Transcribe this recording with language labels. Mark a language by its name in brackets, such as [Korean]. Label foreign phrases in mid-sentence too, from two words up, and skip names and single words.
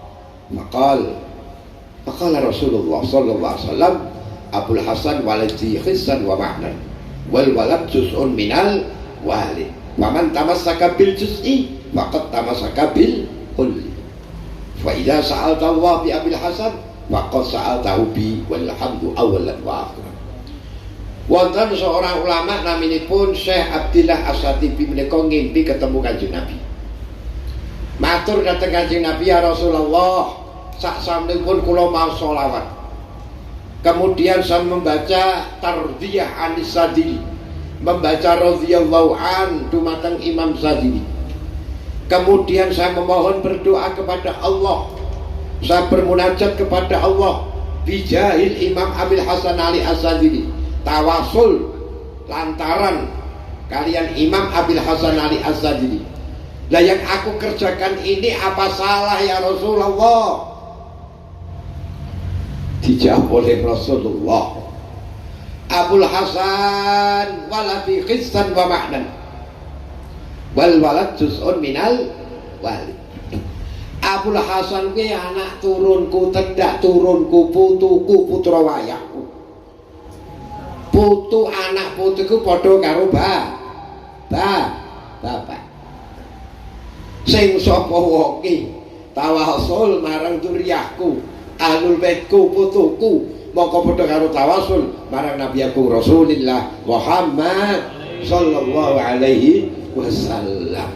[Arabic] فقال رسول الله صلى الله عليه وسلم أبو الحسن ولدي حسا ومعنى والولد جزء من الوالد ومن تمسك بالجزء فقد تمسك بالكل فإذا سألت الله بأبي الحسن فقد سألته ب والحمد أولا وآخرا. [Javanese] Wonten [Indonesian] seorang ulama [Javanese] naminipun Syekh Abdillah As-Satibi menika ngimpi ketemu Kanjeng Nabi. Matur dhateng Kanjeng Nabi, [Arabic] يا رسول الله, [Javanese] saksampunipun kula maos selawat. [Indonesian] Kemudian saya membaca tardiyah Anis Sadili, membaca [Arabic] رضي الله عن [Indonesian] dumateng Imam Sadili. Kemudian saya memohon berdoa kepada Allah. Saya bermunajat kepada Allah bijahil Imam Abil Hasan Ali As-Sadili. [Javanese] Tawasul lantaran kalian Imam Abil Hasan Ali As-Sadili. [Indonesian] Lah yang aku kerjakan ini apa salah [Arabic] يا رسول الله? [Indonesian] Dijawab oleh Rasulullah, [Arabic] أبو الحسن ولدي حسا ومعنى والولد جزء من الوالد. [Javanese] Abul Hasan ki anak turunku, tendak turunku, putuku, putra wayahku. Putu anak putuku padha karo bapak. Sing sapa wong ki tawasul marang duriyahku, ahlul baitku, putuku, mongko padha karo tawasul marang nabiyaku Rasulullah Muhammad [Arabic] صلى الله عليه وسلم.